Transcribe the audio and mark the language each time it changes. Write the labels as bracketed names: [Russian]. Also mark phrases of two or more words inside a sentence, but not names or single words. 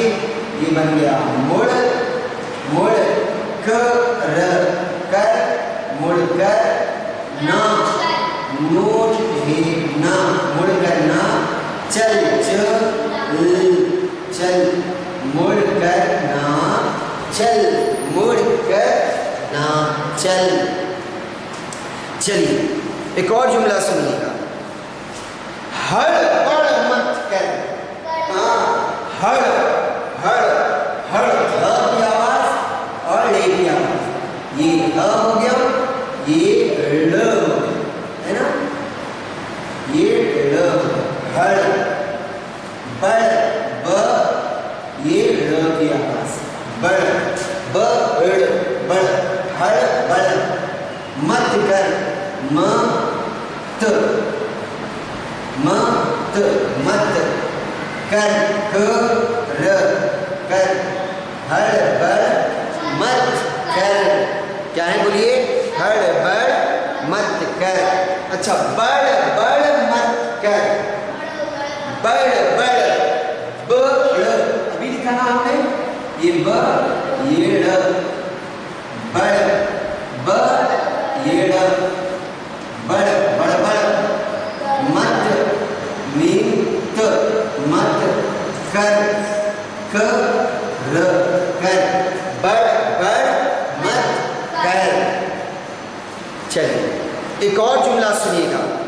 [Urdu] یہ بن گیا مڑ مڑ کر کر مڑ کر نہ نوٹ ہے نہ مڑ کر نہ چل چل چل مڑ کر نہ چل مڑ کر نہ چل. چلیے ایک اور جملہ سنیے گا ہڑ بڑ مت کر. ہاں ہڑ ہڑ ہڑ ہ کی آواز اور ڑ کی آواز. یہ ہ ہو گیا یہ ڑ ہے نا. یہ ڑ ہڑ بڑ ب یہ ڑ کی آواز بڑ ب ڑ بڑ ہڑ بڑ. مت کر مت مت مت کر کر ہڑبڑ مت کر. کیا ہے بولیے؟ ہڑبڑ مت کر. اچھا بڑ بڑ مت کر. بڑ بڑ بڑ ابھی لکھا نا ہم نے یہ ب یہ ڑ بڑ ب یہ ڑ بڑ بڑ بڑ مت میم ت مت کر کر بڑ بڑ مت کر. چلیے ایک اور جملہ سنیے گا.